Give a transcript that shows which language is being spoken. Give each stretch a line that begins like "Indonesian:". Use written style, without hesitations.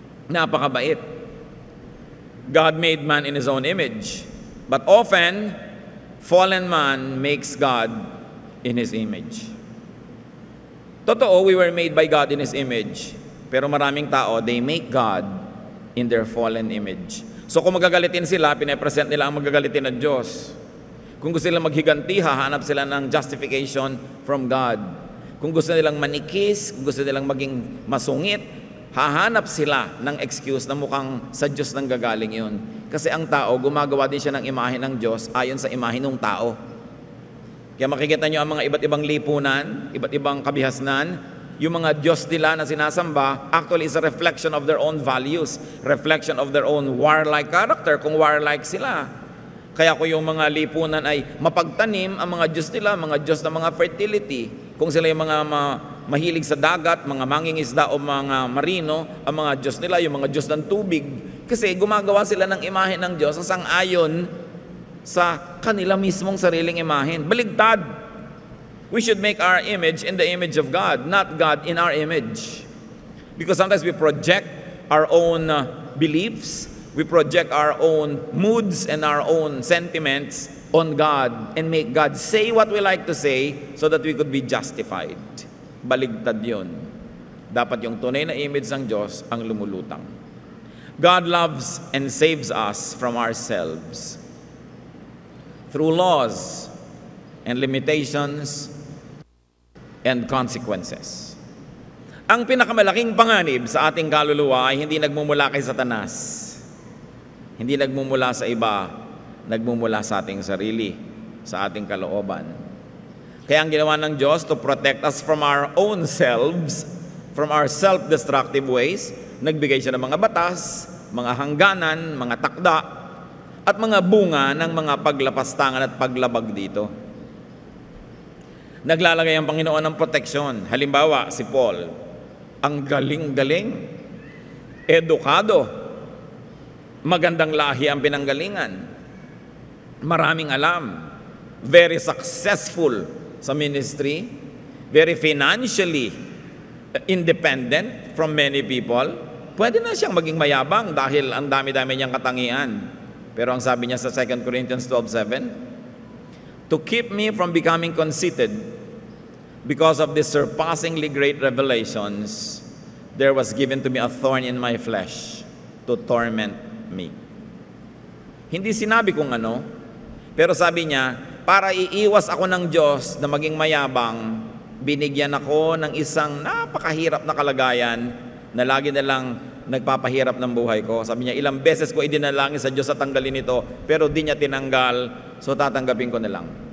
Filipino: Napakabait.
English: God made man in His own image. But often, fallen man makes God in His image.
Filipino: Totoo,
English: we were made by God in His image.
Filipino: Pero maraming tao,
English: they make God in their fallen image.
Filipino: So kung magagalitin sila, pinapresent nila ang magagalitin ng Diyos. Kung gusto nilang maghiganti, hahanap sila ng
English: justification from God.
Filipino: Kung gusto nilang manikis, kung gusto nilang maging masungit, hahanap sila ng excuse na mukhang sa Diyos nang gagaling yun. Kasi ang tao, gumagawa din siya ng imahe ng Diyos ayon sa imahe ng tao. Kaya makikita nyo ang mga iba't ibang lipunan, iba't ibang kabihasnan, yung mga Diyos nila na sinasamba,
English: actually is a reflection of their own values, reflection of their own warlike character, kung warlike sila.
Filipino: Kaya kung yung mga lipunan ay mapagtanim, ang mga Diyos nila, mga Diyos na mga fertility, kung sila yung mga mahilig sa dagat, mga mangingisda o mga marino, ang mga Diyos nila, yung mga Diyos ng tubig. Kasi gumagawa sila ng imahe ng Diyos sa sang-ayon sa kanila mismong sariling imahen. Baligtad.
English: We should make our image in the image of God, not God in our image. Because sometimes we project our own beliefs, we project our own moods and our own sentiments on God and make God say what we like to say so that we could be justified.
Filipino: Baligtad yun. Dapat yung tunay na image ng Diyos ang lumulutang.
English: God loves and saves us from ourselves through laws and limitations and consequences.
Filipino: Ang pinakamalaking panganib sa ating kaluluwa ay hindi nagmumula kay Satanas. Hindi nagmumula sa iba, nagmumula sa ating sarili, sa ating kalooban. Kaya ang ginawa ng Diyos
English: to protect us from our own selves, from our self-destructive ways.
Filipino: Nagbigay siya ng mga batas, mga hangganan, mga takda, at mga bunga ng mga paglapastangan at paglabag dito. Naglalagay ang Panginoon ng proteksyon. Halimbawa, si Paul, ang galing-galing, edukado, magandang lahi ang pinanggalingan, maraming alam,
English: very successful
Filipino: sa ministry,
English: very financially independent from many people.
Filipino: Pwede na siyang maging mayabang dahil ang dami-dami niyang katangian. Pero ang sabi niya sa
English: 2 Corinthians 12:7, to keep me from becoming conceited because of the surpassingly great revelations, there was given to me a thorn in my flesh to torment me.
Filipino: Hindi sinabi kung ano, pero sabi niya, para iiwas ako ng Diyos na maging mayabang, binigyan ako ng isang napakahirap na kalagayan na lagi na lang nagpapahirap ng buhay ko. Sabi niya, ilang beses ko idinalangin sa Diyos sa tanggalin ito, pero di niya tinanggal, so tatanggapin ko na lang.